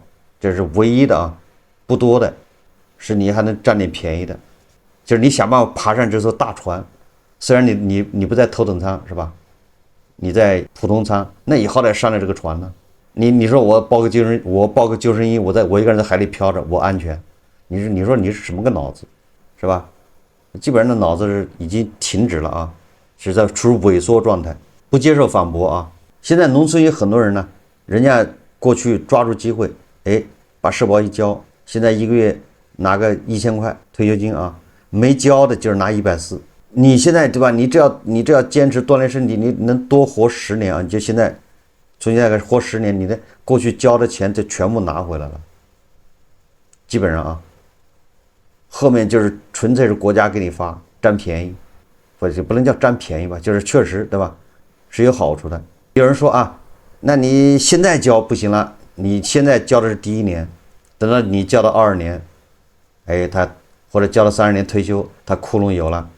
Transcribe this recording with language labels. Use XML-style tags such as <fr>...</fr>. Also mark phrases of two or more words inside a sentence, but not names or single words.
<zh>這是唯一的啊，不多的，是你還能占點便宜的，就是你想辦法爬上這艘大船，雖然你不在頭等艙是吧？你在普通艙，那你好歹上來這個船呢？你說我報個救生衣，我一個人在海裡漂着，我安全？你說你是什麼個腦子，是吧？基本上的腦子是已經停止了啊，是在處於萎縮狀態，不接受反駁啊。現在農村有很多人呢，人家過去抓住機會。把社保一交，現在1個月拿個1000塊退休金啊，沒交的就是拿140。你現在對吧？你只要堅持鍛鍊身體，你能多活10年啊！你就從現在開始活10年，你的過去交的錢就全部拿回來了。基本上啊，後面就是純粹是國家給你發占便宜，或者不能叫占便宜吧，就是確實對吧？是有好處的。有人說啊，那你現在交不行了。你現在交的是第1年，等到你交到20年，他或者交到30年退休，他窟窿有了。</zh>